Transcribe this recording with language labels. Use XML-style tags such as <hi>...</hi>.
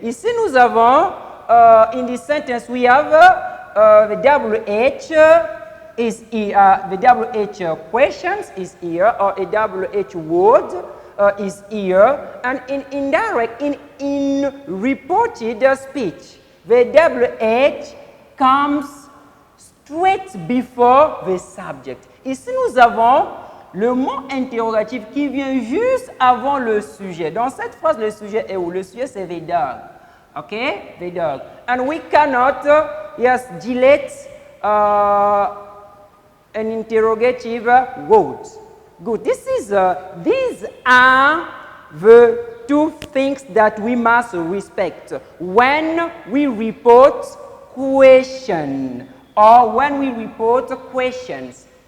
<fr>Ici, nous avons,</fr> <en>in this sentence, we have the WH is here, the WH questions is here, or a WH word is here, and in indirect, in reported speech, the WH comes straight before the subject.</en> <fr>Ici, nous avons le mot interrogatif qui vient juste avant le sujet. Dans cette phrase, le sujet est où? Le sujet, c'est</fr> <en>the dog. Okay? The dog. And we cannot, yes, delete an interrogative word. Good. These are the two things that we must respect when we report question or when we report questions.</en>